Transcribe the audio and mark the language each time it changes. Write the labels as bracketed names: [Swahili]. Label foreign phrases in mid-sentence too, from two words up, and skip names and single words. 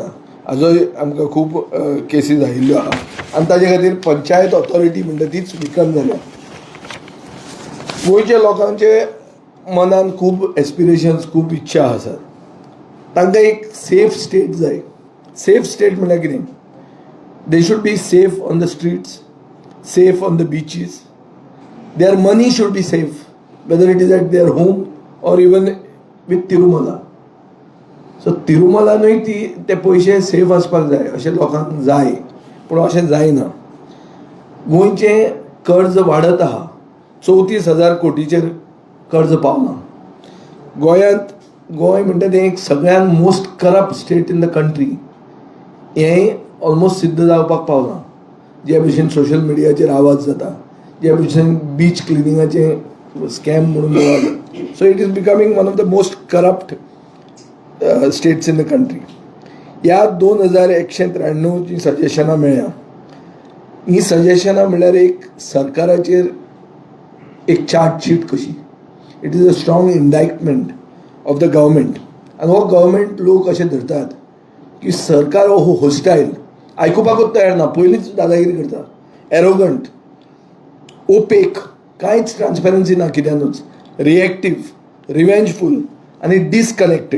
[Konkani] हाजोय आमकां खूब केसीस आयिल्ल्यो आहा आनी ताजे खातीर पंचायत ऑथॉरिटी म्हणटा तीच विकन जाल्या. गोंयच्या लोकांचे मनान खूब एस्पिरेशन्स, खूब इच्छा आसात. तांकां एक [English] safe state [Konkani] जाय. [English] safe state [Konkani] म्हळ्यार कितें? [English] They should be safe on the streets, safe on the beaches. Their money should be safe, whether it is at their home or even with Tirumala. [Konkani] सो तिरुमलानूय ते पयशे सेफ आसपाक जाय अशें लोकांक जाय, पूण अशें जायना. गोंयचें कर्ज वाडत आहा. 34,000 कोटीचेर कर्ज पावना. गोंय म्हणटा तें एक सगळ्यान [English] most corrupt state in the country. [Konkani] हें ऑलमोस्ट सिद्ध जावपाक पावलां. जे भशेन [English] social media [Konkani] आवाज जाता, जे भशेन [English] beach cleaning [Konkani] स्कॅम म्हणून जाता. [English] So it is becoming one of the most corrupt states in the country. [Konkani] ह्या 2193 जी सजेशनां मेळ्ळ्या, ही सजेशनां म्हणल्यार एक सरकाराचेर एक चार्जशीट कशी. [English] It is a strong indictment of the government. [Konkani] आनी हो गव्हर्मेंट लोक अशें धरतात की सरकार हो होस्टायल, आयकुपाकूच तयार ना, पयलींच दादागिरी करता, [English] arrogant, opaque, [Konkani] कांयच ट्रान्सपेरन्सी ना कित्यानूच, [English] reactive, revengeful [Konkani] आनी डिसकनेक्टेड.